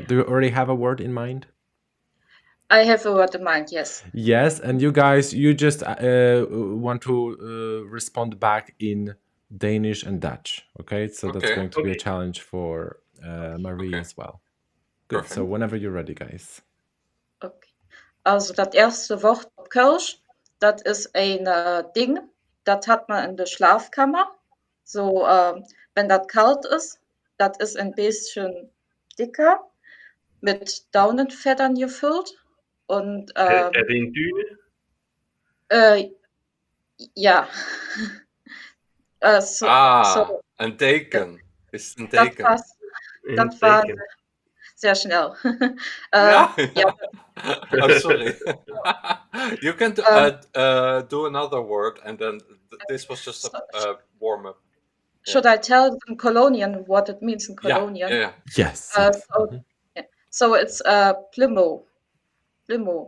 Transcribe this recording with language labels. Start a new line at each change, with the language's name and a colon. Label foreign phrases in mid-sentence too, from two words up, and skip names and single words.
English: Do you already have a word in mind? I have a word in mind. Yes. Yes, and you guys, you just want to respond back in Danish and Dutch. Okay, so that's Okay, going to be a Okay. challenge for Marie okay, as well. Good. So perfect. whenever you're ready, guys. Okay.
German: Also das erste Wort op Kölsch, das ist ein Ding, das hat man in der Schlafkammer. So, wenn das kalt ist, das ist ein bisschen dicker, mit Daunenfedern gefüllt und
Danish: Er det en dyne?
German: äh, ja, so,
Dutch: Een deken. Is het een
German: das
Dutch: deken?
German: war's,
Dutch: En
German: das war
Dutch: deken.
German: sehr schnell. Ja. Ja,
English: Oh, sorry. You can ähm, do another word, and then this was just so, a warm up. Yeah. should I tell in Colonian what it means in Yeah. Colonian? Yeah. Yes, yes. So, yeah. So it's plimo, plimo.